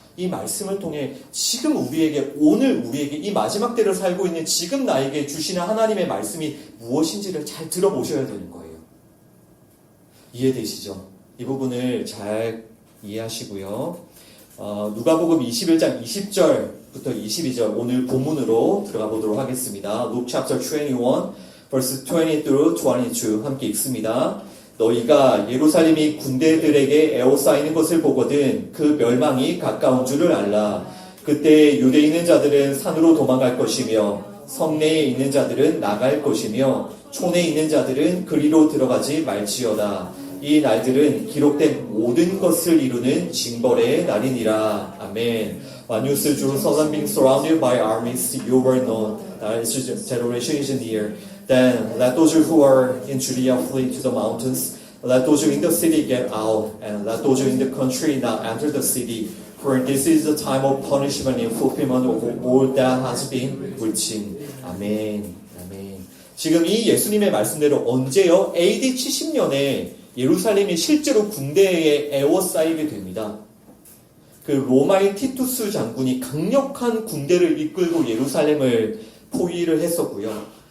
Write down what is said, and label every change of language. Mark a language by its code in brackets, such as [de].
[ko] 이 말씀을 통해 지금 우리에게, 오늘 우리에게 이 마지막 때를 살고 있는 지금 나에게 주시는 하나님의 말씀이 무엇인지를 잘 들어보셔야 되는 거예요. 이해되시죠? 이 부분을 잘 이해하시고요. 누가복음 21장 20절부터 22절 오늘 본문으로 들어가 보도록 하겠습니다. [en] Luke chapter 21 verse 20 through 22 [ko] 함께 읽습니다. 너희가 예루살렘이 군대들에게 에워싸이는 것을 보거든 그 멸망이 가까운 줄을 알라. 그때 유대에 있는 자들은 산으로 도망갈 것이며 성내에 있는 자들은 나갈 것이며 촌에 있는 자들은 그리로 들어가지 말지어다. 이 날들은 기록된 모든 것을 이루는 징벌의 날이니라. 아멘. [en] When you see Jerusalem being surrounded by armies, you will know that its generation is near. Then let those who are in Judea flee to the mountains. Let those in the city get out, and let those in the country not enter the city. For this is the time of punishment in fulfillment of all that has been written. [ko] 아멘. 아멘. 지금 이 예수님의 말씀대로 언제요? AD 70년에 예루살렘이 실제로 군대에 에워싸이게 됩니다. 그 로마의 티투스 장군이 강력한 군대를 이끌고 예루살렘을 포위를 했었고요.